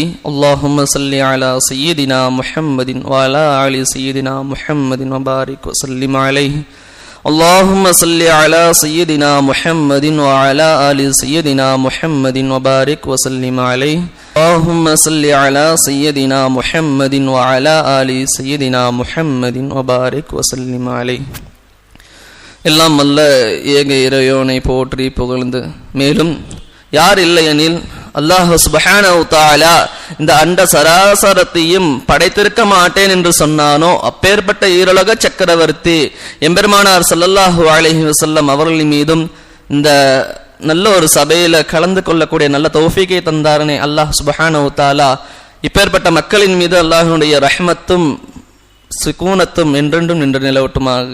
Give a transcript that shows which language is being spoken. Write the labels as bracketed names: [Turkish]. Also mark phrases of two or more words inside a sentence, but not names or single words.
[Arabic] اللهم صل على سيدنا محمد وعلى آل سيدنا محمد وبارك وسلم عليه. اللهم صل على سيدنا محمد وعلى آل سيدنا محمد وبارك وسلم عليه. اللهم صل على سيدنا محمد وعلى آل سيدنا محمد وبارك وسلم عليه. [Tamil] எல்லாம் வல்ல ஏக இறைவனை போற்றி புகழ்ந்து, மேலும் யார் இல்லையெனில் [Arabic] الله سبحانه وتعالى [Tamil] இந்த அண்ட சராசரத்தையும் படைத்திருக்க மாட்டேன் என்று சொன்னானோ அப்பேற்பட்ட ஈருலக சக்கரவர்த்தி எம்பெருமானார் [Arabic] صلى الله عليه وسلم [Tamil] அவர்களின் மீதும் இந்த நல்ல ஒரு சபையில கலந்து கொள்ளக்கூடிய நல்ல தௌஃபீகை தந்தாரனே [Arabic] الله سبحانه وتعالى, [Tamil] இப்பேற்பட்ட மக்களின் மீது அல்லாஹ்வுடைய ரஹ்மத்தும் சுகூனத்தும் என்றென்றும் நின்று நிலவட்டுமாக.